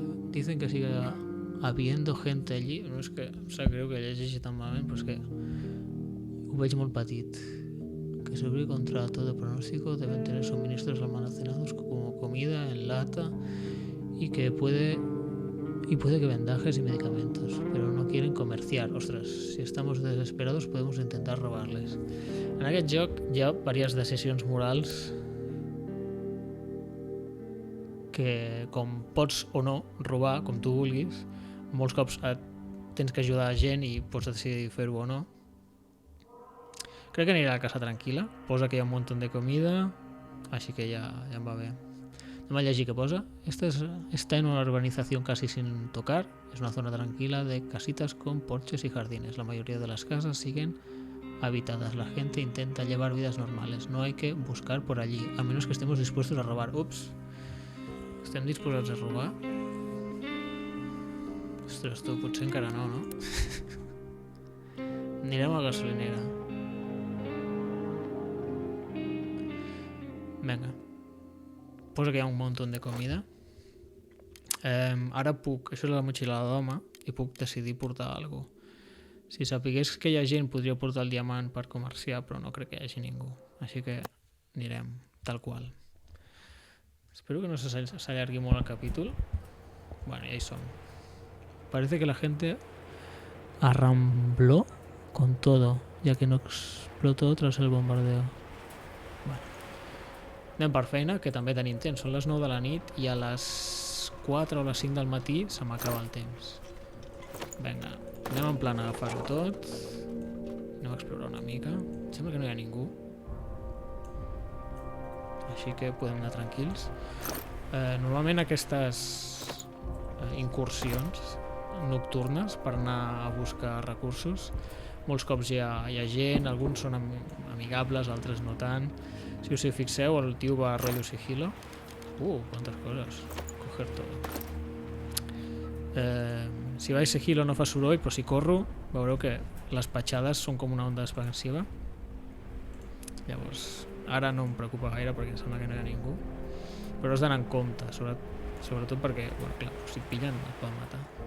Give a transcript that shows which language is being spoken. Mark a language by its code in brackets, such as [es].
[es] Dicen que sigue habiendo gente allí. [ca] No és que em sap greu que llegeixi tan malament, però és que ho veig molt petit. [es] Que sobre contra todo pronóstico deben tener suministros almacenados como comida en lata y puede que vendajes y medicamentos, pero no quieren comerciar. Ostras, si estamos desesperados podemos intentar robarles. [ca] En aquest joc hi ha diverses decisions morals que, com pots o no robar, com tu vulguis, molts cops tens que ajudar gent i pots decidir fer-ho o no. Crec que aniré a la casa tranquil·la. Posa que hi ha un munt de comida, així que ja em va bé. Anem a llegir què posa. [es] Está en una urbanización casi sin tocar. Es una zona tranquila de casitas con porches y jardines. La mayoría de las casas siguen habitadas. La gente intenta llevar vidas normales. No hay que buscar por allí, a menos que estemos dispuestos a robar. [ca] Ups. Estem disposats a robar? Ostres, tu, potser encara no, no? Anirem a la gasolinera. Vinga. Posa que hi ha un munt de comida. Ara puc... Això és la motxilla d'home i puc decidir portar alguna cosa. Si sapigués que hi ha gent, podria portar el diamant per comerciar, però no crec que hi hagi ningú. Així que anirem tal qual. Espero que no s'allargui molt el capítol. [es] Bueno, ya son. Parece que la gente arrambló con todo, ya que no explotó tras el bombardeo. Bueno. [ca] Anem per feina, que també tenim temps. Són les 9 de la nit i a les 4 o les 5 del matí se m'acaba el temps. Vinga, anem en plan a agafar-ho tot. Anem a explorar una mica. Em sembla que no hi ha ningú. Així que podem anar tranquils. Normalment aquestes incursions nocturnes per anar a buscar recursos, molts cops hi ha gent, alguns són amigables, altres no tant. Si us hi fixeu, el tio va a rotllo sigilo. Quantes coses. [es] Coger todo. [ca] Si vaig sigilo no fa soroll, però si corro veureu que les petjades són com una onda expansiva. Llavors, ara no em preocupa gaire perquè em sembla que no hi ha ningú, però has d'anar en compte, sobretot perquè, bueno, clar, si et pillen et poden matar.